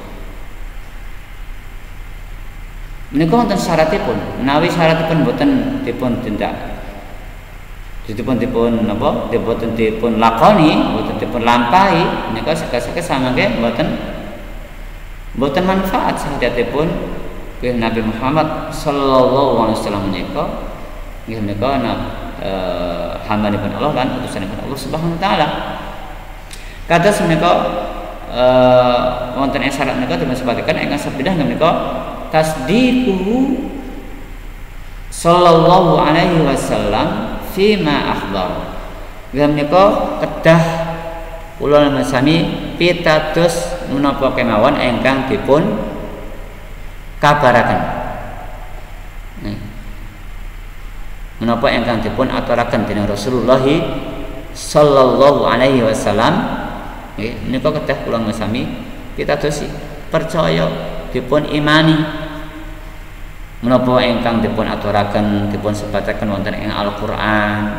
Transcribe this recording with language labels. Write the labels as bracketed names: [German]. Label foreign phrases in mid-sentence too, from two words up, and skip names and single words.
[Javanese] Menika wonten syaratipun, menawi syaratipun boten dipun tindak, dipun napa, boten dipun lakoni, boten dipun lampahi, menika sekasake samangke boten manfaat syahadatipun Nabi Muhammad [Arabic] صلى الله عليه وسلم [Javanese] menika hambanipun Allah lan utusanipun Allah [Arabic] سبحانه وتعالى. [Javanese] Kados menika wonten ing syarat menika dipun sebataken ingkang sepidah menika [Arabic] تصديقه صلى الله عليه وسلم فيما أخبر. [Javanese] Menika kedah kula sami pitados menapa kemawon ingkang dipun kabaraken. Menapa ingkang dipun aturaken dening Rasulullah [Arabic] صلى الله عليه وسلم [Javanese] menika kedah kula sami pitados percaya dipun imani menapa ingkang dipun aturaken dipun sebataken wonten ing Al-Qur'an.